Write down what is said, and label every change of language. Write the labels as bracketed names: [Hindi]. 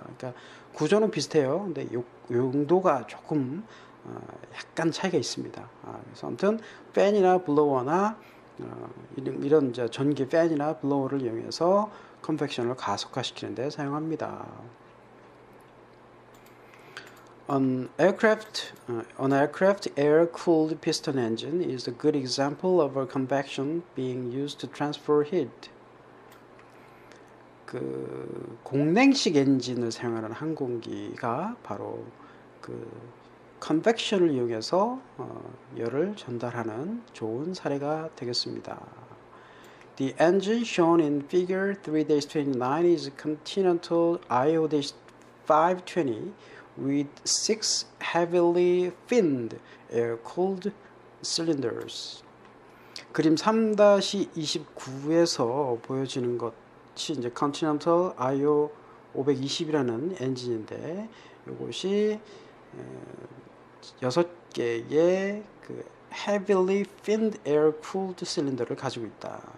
[Korean] 그러니까 구조는 비슷해요. 근데 용도가 조금 약간 차이가 있습니다. 그래서 아무튼 팬이나 블로어나 이런 전기 팬이나 블로어를 이용해서 컨벡션을 가속화시키는 데 사용합니다. [English] An aircraft air-cooled piston engine is a good example of a convection being used to transfer heat. [Korean] 그 공냉식 엔진을 사용하는 항공기가 바로 그 컨벡션을 이용해서 열을 전달하는 좋은 사례가 되겠습니다. [English] The engine shown in figure 3-29 is Continental IO-520 with 6 heavily finned air-cooled cylinders. [Korean] 그림 3-29에서 보여지는 것이 이제 Continental IO 520이라는 엔진인데 이것이 6개의 그 [English] heavily finned air-cooled cylinder [Korean] 를 가지고 있다.